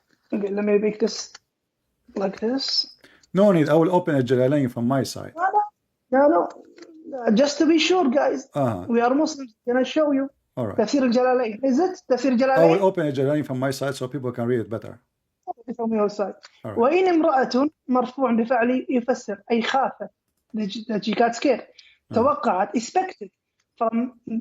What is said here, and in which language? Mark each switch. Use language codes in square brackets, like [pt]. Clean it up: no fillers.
[en] Okay, let me make this like this. No need. I will open الجلالين from my side. No. Just to be sure, guys. Uh-huh. We are Muslims. Gonna show you. All right. [ar] تفسير الجلالين. [en] Is it تفسير الجلالين? I will open الجلالين from my side so people can read it better. From your side. All right. [ar] وإن امرأة مرفوع بفعل يفسر أي خافت. [en] That she got scared. توقعت expected from.